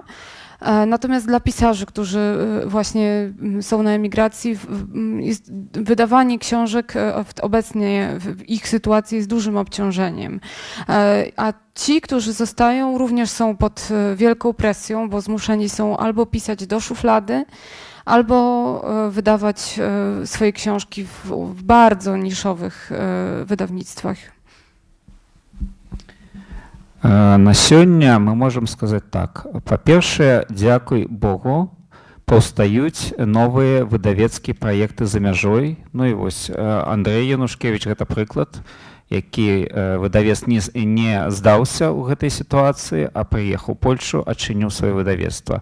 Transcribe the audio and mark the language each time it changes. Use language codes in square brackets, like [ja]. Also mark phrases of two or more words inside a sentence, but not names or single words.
[pl] Natomiast dla pisarzy, którzy właśnie są na emigracji, wydawanie książek obecnie w ich sytuacji jest dużym obciążeniem. A ci, którzy zostają, również są pod wielką presją, bo zmuszeni są albo pisać do szuflady, albo wydawać swoje książki w bardzo niszowych wydawnictwach. [be] На сёння мы можам сказаць так. Па-першае, дзякуй Богу, паўстаюць новыя выдавецкія праекты за мяжой. Ну і вось Андрэй Янушкевіч гэта прыклад, які выдавец не здаўся ў гэтай сітуацыі, а прыехаў у Польшу, адчыніў сваё выдавецтва.